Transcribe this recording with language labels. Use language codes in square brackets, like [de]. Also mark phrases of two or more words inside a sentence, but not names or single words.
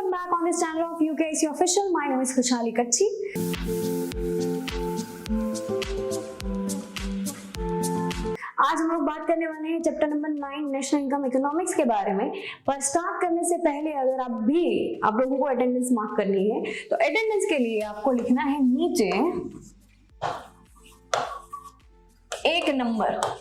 [en] back on this channel of UKIC Official. My name is Khushali Kachhi. [hi] आज हम लोग बात करने वाले हैं [en] chapter number 9 National Income Economics [hi] के बारे में। पर स्टार्ट करने से पहले अगर आप लोगों को [en] attendance mark [hi] करनी है तो अटेंडेंस के लिए आपको लिखना है नीचे 1 नंबर।